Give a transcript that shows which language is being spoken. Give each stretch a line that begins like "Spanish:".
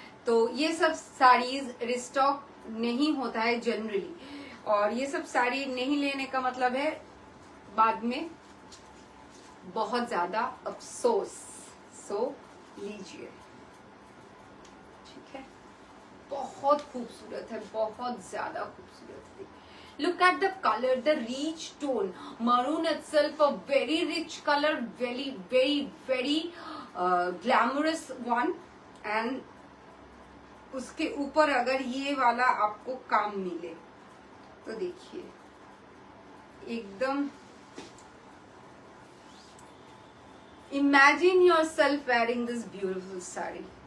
Hindi: तो ये सब साड़ीज रिस्टॉक नहीं होता है जनरली, और ये सब साड़ी नहीं लेने का मतलब है बाद में बहुत ज्यादा अफसोस। सो लीजिए, ठीक है। बहुत खूबसूरत है, बहुत ज्यादा खूबसूरत है।
English: Look at the color, the rich tone. Maroon itself a very rich color, very very very glamorous one.
Hindi: And उसके ऊपर अगर ये वाला आपको काम मिले तो देखिए एकदम
English: imagine yourself wearing this beautiful
Hindi: sari.